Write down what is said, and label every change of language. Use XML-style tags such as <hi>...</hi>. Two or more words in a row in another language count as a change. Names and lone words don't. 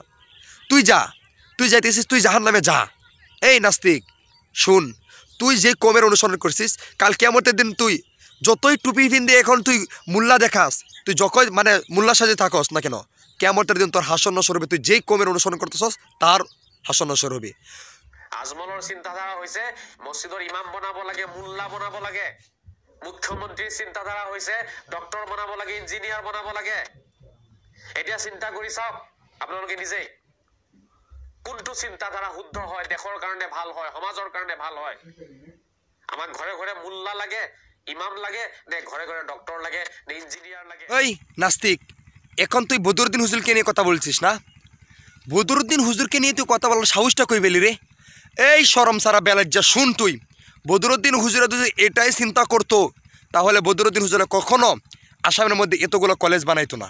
<bn>তুই যা, তুই যাইতেছিস, তুই জাহান্নামে যা। এই নাস্তিক শুন, তুই যে কমের অনুসরণ করছিস কাল কিয়ামতের দিন তুই যতই টুপি পিন্দে এখন তুই মোল্লা দেখাস, তুই যখন মানে মোল্লা সাজে থাকস না কেন, কিয়ামতের দিন তোর হাসর নসর হবে। তুই যেই কমের অনুসরণ করতেছস তার হাসর নসর হবে।</bn> <as>আজমলৰ চিন্তাধাৰা হৈছে মছজিদৰ ইমাম বনাব লাগে, মোল্লা বনাব লাগে। মুখ্যমন্ত্ৰীৰ চিন্তাধাৰা হৈছে ডক্টৰ বনাব লাগে, ইঞ্জিনিয়াৰ বনাব লাগে। এতিয়া চিন্তা কৰি চাওক আপোনালোকে নিজেই, কোনটো চিন্তাধাৰা শুদ্ধ হয়, দেশৰ কাৰণে ভাল হয়, সমাজৰ কাৰণে ভাল হয়? আমাক ঘৰে ঘৰে মোল্লা লাগে, ইমাম লাগে, নে ঘৰে ঘৰে ডক্টৰ লাগে, নে ইঞ্জিনিয়ার লাগে?</as> <bn>ওই নাস্তিক, এখন তুই বদরুদ্দিন হুজুরকে নিয়ে কথা বলছিস না? বদরুদ্দিন হুজুরকে নিয়ে তুই কথা বলার সাহসটা কই পেলি রে? এই শরম সারা বেলাজ্জা, শুন তুই, বদরুদ্দিন হুজুরে যদি এটাই চিন্তা করতো তাহলে বদরুদ্দিন হুজুরে কখনো আসামের মধ্যে এতগুলো কলেজ বানাইতো না।</bn>